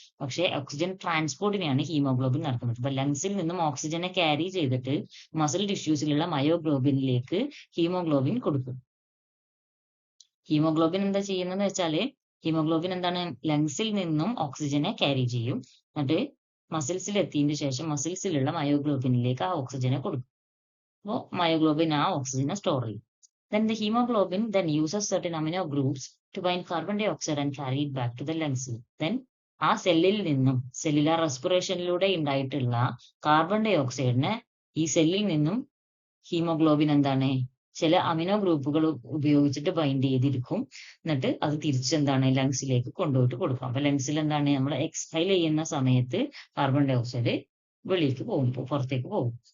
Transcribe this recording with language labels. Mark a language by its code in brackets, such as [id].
[ml] പക്ഷേ oxygen ട്രാൻസ്പോർട്ടിനെയാണ് haemoglobin നടത്തുന്നത്. അപ്പൊ ലങ്സിൽ നിന്നും ഓക്സിജനെ ക്യാരി ചെയ്തിട്ട് മസിൽ ടിഷ്യൂസിലുള്ള മയോഗ്ലോബിനിലേക്ക് ഹീമോഗ്ലോബിൻ കൊടുക്കും. ഹീമോഗ്ലോബിൻ എന്താ ചെയ്യുന്നതെന്ന് വെച്ചാല് ഹീമോഗ്ലോബിൻ ലങ്സിൽ നിന്നും ഓക്സിജനെ ക്യാരി ചെയ്യും. എന്നിട്ട് മസിൽസിൽ എത്തിയതിനു ശേഷം മസിൽസിലുള്ള മയോഗ്ലോബിനിലേക്ക് ആ ഓക്സിജനെ കൊടുക്കും. അപ്പോൾ മയോഗ്ലോബിൻ ആ ഓക്സിജനെ സ്റ്റോർ ചെയ്യും. [en] Then the hemoglobin then uses certain amino groups to bind carbon dioxide and carry it back to the lungs. [ml] Then ആ സെല്ലിൽ നിന്നും സെല്ലുലാർ റെസ്പിറേഷനിലൂടെ ഉണ്ടായിട്ടുള്ള കാർബൺ ഡൈ ഓക്സൈഡിനെ ഈ സെല്ലിൽ നിന്നും ഹീമോഗ്ലോബിൻ ചില അമിനോ ഗ്രൂപ്പുകൾ ഉപയോഗിച്ചിട്ട് ബൈൻഡ് ചെയ്തിരിക്കും. എന്നിട്ട് അത് തിരിച്ച് ലങ്സിലേക്ക് കൊണ്ടുപോയിട്ട് കൊടുക്കും. അപ്പൊ ലങ്സിൽ നമ്മൾ എക്സ്ഹൈൽ ചെയ്യുന്ന സമയത്ത് കാർബൺ ഡൈ ഓക്സൈഡ് വെളിയിലേക്ക് പോകും, പുറത്തേക്ക് പോകും.